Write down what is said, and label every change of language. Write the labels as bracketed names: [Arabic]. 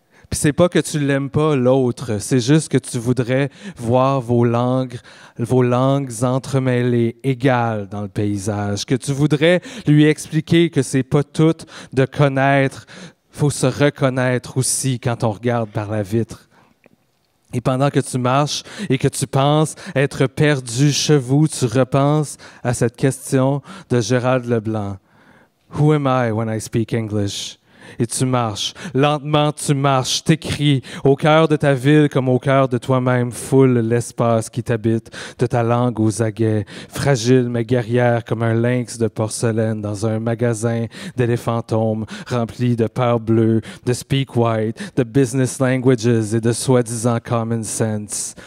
[French] Puis c'est pas que tu l'aimes pas, l'autre, c'est juste que tu voudrais voir vos langues entremêlées, égales dans le paysage, que tu voudrais lui expliquer que c'est pas tout de connaître, faut se reconnaître aussi quand on regarde par la vitre. Et pendant que tu marches et que tu penses être perdu chevaux, tu repenses à cette question de Gérald Leblanc. [English] Who am I when I speak English? [French] Et tu marches, lentement tu marches, t'écris au cœur de ta ville comme au cœur de toi-même, foule l'espace qui t'habite, de ta langue aux aguets, fragile mais guerrière comme un lynx de porcelaine dans un magasin d'éléphantomes rempli de peurs bleues, de [English] speak white, [French] de [English] business languages [French] et de soi-disant [English] common sense.